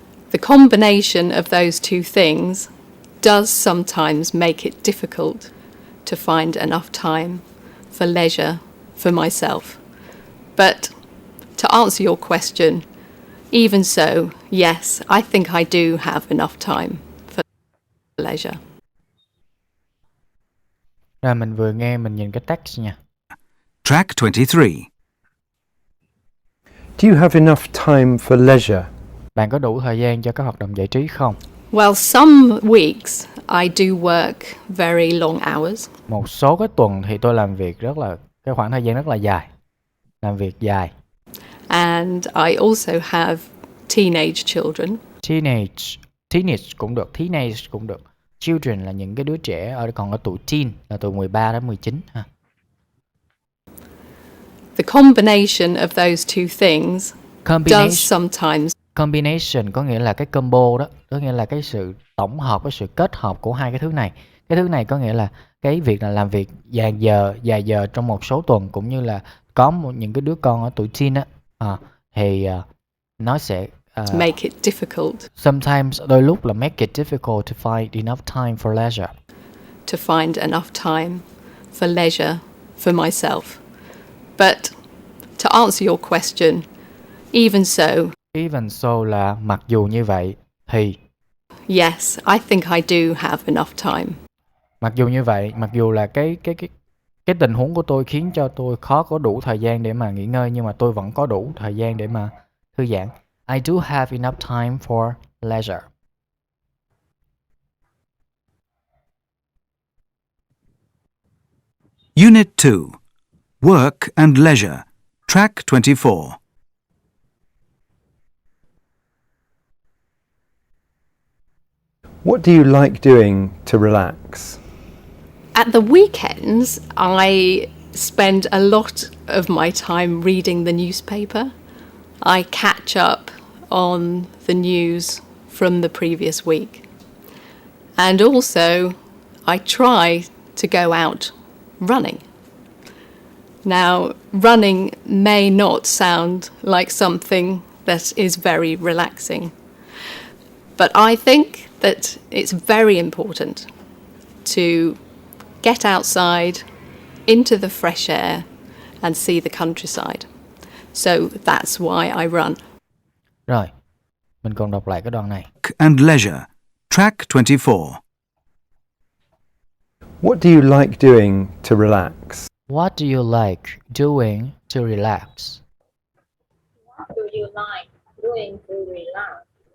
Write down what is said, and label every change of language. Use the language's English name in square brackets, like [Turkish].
[English] The combination of those two things does sometimes make it difficult to find enough time for leisure for myself. But to answer your question, even so, yes, I think I do have enough time for leisure. [Vietnamese] Rồi mình vừa nghe mình nhìn cái text nha. [English] Track 23. Do you have enough time for leisure? [Vietnamese] Bạn có đủ thời gian cho các hoạt động giải trí không? [English] Well, some weeks I do work very long hours. [Vietnamese] Một số cái tuần thì tôi làm việc cái khoảng thời gian rất là dài. Làm việc dài. [English] And I also have teenage children. [Vietnamese] Teenage cũng được, teenage cũng được. Children là những cái đứa trẻ, còn ở tuổi teen là từ 13 đến 19 ha. [English] The combination of those two things does sometimes. [Vietnamese] Combination có nghĩa là cái combo đó, có nghĩa là cái sự tổng hợp, cái sự kết hợp của hai cái thứ này. Cái thứ này có nghĩa là cái việc là làm việc dài giờ trong một số tuần, cũng như là có những cái đứa con ở tuổi teen á, thì nó sẽ [English] make it difficult. Sometimes, [Vietnamese] đôi lúc là [English] make it difficult to find enough time for leisure. To find enough time for leisure for myself. But to answer your question, even so [Vietnamese] là mặc dù như vậy thì. [English] Yes, I think I do have enough time. [Vietnamese] Mặc dù như vậy, mặc dù là cái tình huống của tôi khiến cho tôi khó có đủ thời gian để mà nghỉ ngơi, nhưng mà tôi vẫn có đủ thời gian để mà thư giãn. [English] I do have enough time for leisure. Unit 2. Work and Leisure. Track 24. What do you like doing to relax? At the weekends, I spend a lot of my time reading the newspaper. I catch up on the news from the previous week. And also, I try to go out running. Now, running may not sound like something that is very relaxing, but I think that it's very important to get outside into the fresh air and see the countryside. So that's why I run. [Vietnamese] Rồi, mình cùng đọc lại cái đoạn này. [English] And Leisure. Track 24. What do you like doing to relax? What do you like doing to relax? What do you like doing to relax?